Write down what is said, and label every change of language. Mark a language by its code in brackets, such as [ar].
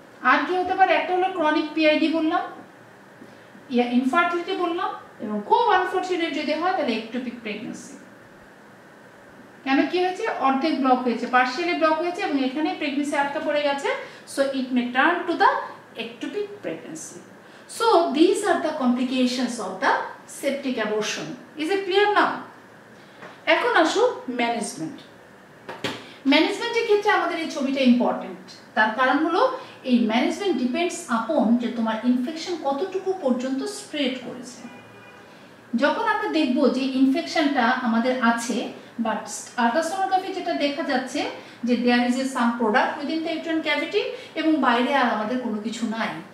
[bn] আর কি হতে পারে? একটা হলো ক্রনিক পিআইডি বললাম, ইনফার্টিলিটি বললাম, এবং খুব আনফর্চুনেট যদি হয় তাহলে একটোপিক প্রেগন্যান্সি। কেন কি হয়েছে? অর্ধেক ব্লক হয়েছে, পার্শিয়ালি ব্লক হয়েছে, এবং এখানে প্রেগন্যান্সি আটকা পড়ে গেছে। [en] So it may turn to the ectopic pregnancy. So these are the complications of the septic abortion. Is it clear now? [bn] এখন আসো ম্যানেজমেন্ট। ম্যানেজমেন্টের ক্ষেত্রে আমাদের এই ছবিটা ইম্পর্টেন্ট, তার কারণ হলো এই ম্যানেজমেন্ট ডিপেন্ডস আপন যে তোমার ইনফেকশন কতটুকু পর্যন্ত স্প্রেড করেছে। যখন আমরা দেখব যে ইনফেকশনটা আমাদের আছে, বাট আল্ট্রাসোনোগ্রাফি যেটা দেখা যাচ্ছে যে [en] there is a some product within the uterine cavity, [bn] এবং বাইরে আর আমাদের কোনো কিছু নাই,